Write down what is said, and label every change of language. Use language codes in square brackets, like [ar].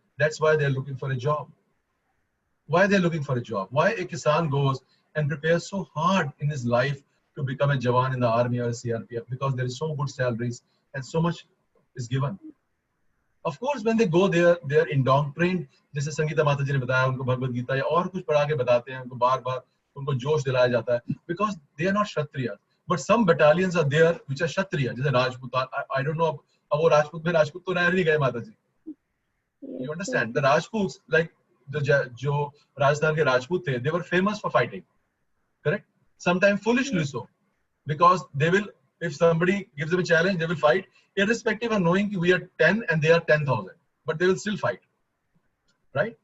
[en] That's why they are looking for a job. Why they are looking for a job? Why a kisan goes and prepares so hard in his life to become a jawan in the army or a CRPF, because there is so good salaries and so much is given. Of course, when they go there, they are indoctrined. [hi] जैसे संगीता माता जी ने बताया, उनको भगवद गीता या और कुछ पढ़ा के बताते हैं, उनको बार-बार उनको जोश दिलाया जाता है, [en] because they are not Kshatriya. But some battalions are there which are Kshatriya, [hi] जैसे राजपूत. [en] I don't know, [hi] अब वो राजपूत में राजपूत तो रह नहीं गए माता जी. [en] You understand? The Rajputs, like [hi] जो राजस्थान के राजपूत थे, [en] they were famous for fighting. Correct? Sometimes foolishly so, because they will, if somebody gives them a challenge, they will fight, irrespective of knowing we are 10 and they are 10,000, but they will still fight, right?